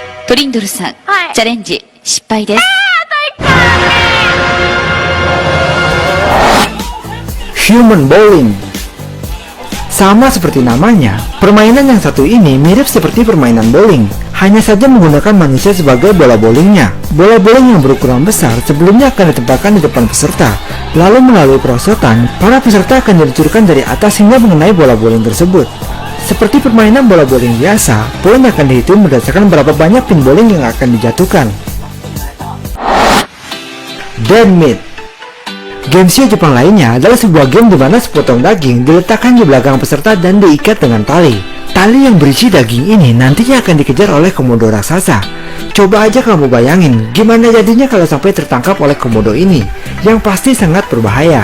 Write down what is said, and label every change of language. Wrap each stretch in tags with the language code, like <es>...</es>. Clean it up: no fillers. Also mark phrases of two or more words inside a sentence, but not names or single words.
<ja>トリンドルさん、はいチャレンジ失敗です。</ja> <id>Human Bowling. Sama seperti namanya, permainan yang satu ini mirip seperti permainan bowling, hanya saja menggunakan manusia sebagai bola bowlingnya. Bola bowling yang berukuran besar sebelumnya akan ditempatkan di depan peserta, lalu melalui perosotan, para peserta akan diluncurkan dari atas hingga mengenai bola bowling tersebut. Seperti permainan bola bowling biasa, poin akan dihitung berdasarkan berapa banyak pin bowling yang akan dijatuhkan. Dead Meat.</id> <en>Game show</en> <id>Jepang lainnya adalah sebuah game di mana sepotong daging diletakkan di belakang peserta dan diikat dengan tali. Tali yang berisi daging ini nantinya akan dikejar oleh komodo raksasa. Coba aja kamu bayangin gimana jadinya kalau sampai tertangkap oleh komodo ini, yang pasti sangat berbahaya.</id>